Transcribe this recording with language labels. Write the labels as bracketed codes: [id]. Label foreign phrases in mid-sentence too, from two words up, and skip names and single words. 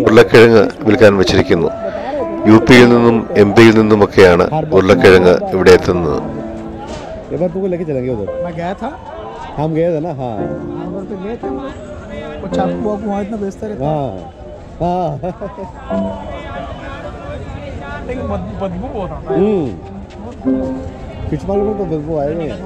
[ml] ഉരുളക്കിഴങ്ങ് വിൽക്കാൻ വെച്ചിരിക്കുന്നു. UP യിൽ നിന്നും MP യിൽ നിന്നുമൊക്കെയാണ് ഉരുളക്കിഴങ്ങ് ഇവിടെ എത്തുന്നത്. [hi] एक बार तुमको लेके चलेंगे उधर. मैं गया था हम गए थे ना. हाँ उधर पे गए थे वो चाकू वाकू वहाँ इतना बेचता रहता. हाँ हाँ. लेकिन बदबू बहुत आता है. [en] fish market [hi] में तो बदबू आएगा.